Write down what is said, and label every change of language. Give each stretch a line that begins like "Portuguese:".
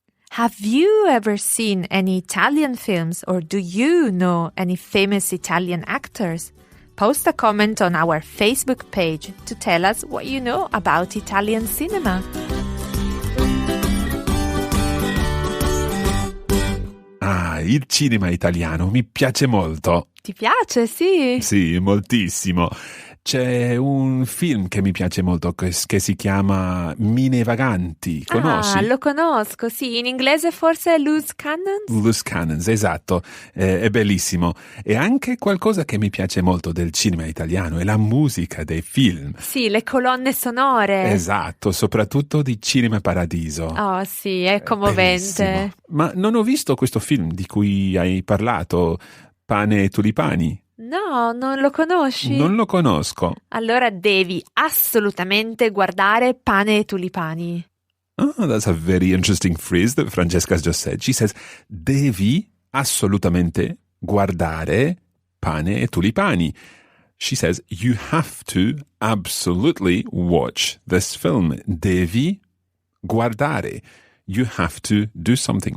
English: Have you ever seen any Italian films, or do you know any famous Italian actors? Post a comment on our Facebook page to tell us what you know about Italian cinema.
Italian: Ah, il cinema italiano mi piace molto. Ti piace, sì? Sì, moltissimo. C'è un film che mi piace molto che si chiama Mine Vaganti, conosci? Ah, lo conosco, sì, in inglese forse Loose Cannons? Loose Cannons, esatto, è bellissimo. E anche qualcosa che mi piace molto del cinema italiano è la musica dei film. Sì, le colonne sonore. Esatto, soprattutto di Cinema Paradiso. Oh sì, è commovente. Bellissimo. Ma non ho visto questo film di cui hai parlato, Pane e Tulipani. No, non lo conosci? Non lo conosco. Allora devi assolutamente guardare Pane e Tulipani.
English: Oh, that's a very interesting phrase that Francesca's just said. She says,
Italian: devi assolutamente guardare Pane e Tulipani.
English: She says, you have to absolutely watch this film.
Italian: Devi guardare.
English: You have to do something.